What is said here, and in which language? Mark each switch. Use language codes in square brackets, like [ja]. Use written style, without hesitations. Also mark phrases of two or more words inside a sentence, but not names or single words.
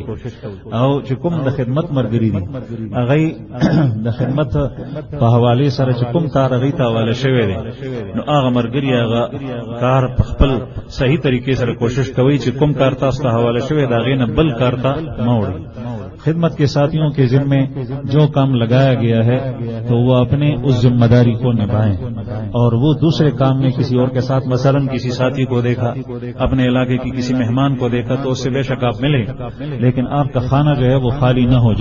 [ps] او چې کوم د خدمت مرګري دي هغې د خدمت په حوالې سره چې کوم کار هغې ته حواله شوی دی نو هغه مرګري هغه کار په خپل صحیح طریقې سره کوشش کوي چې کوم کار تاسو ته حواله شوی د هغې نه بل کار ته مه وړئ. [ur] خدمت کے ساتھیوں کے ذمے جو کام لگایا گیا ہے تو وہ اپنے اس ذمہ داری کو نبھائیں، اور وہ دوسرے کام میں کسی اور کے ساتھ مثلا کسی ساتھی کو دیکھا، اپنے علاقے کی کسی مہمان کو دیکھا تو اس سے بے شک آپ ملیں، لیکن آپ کا خانہ جو ہے وہ خالی نہ ہو.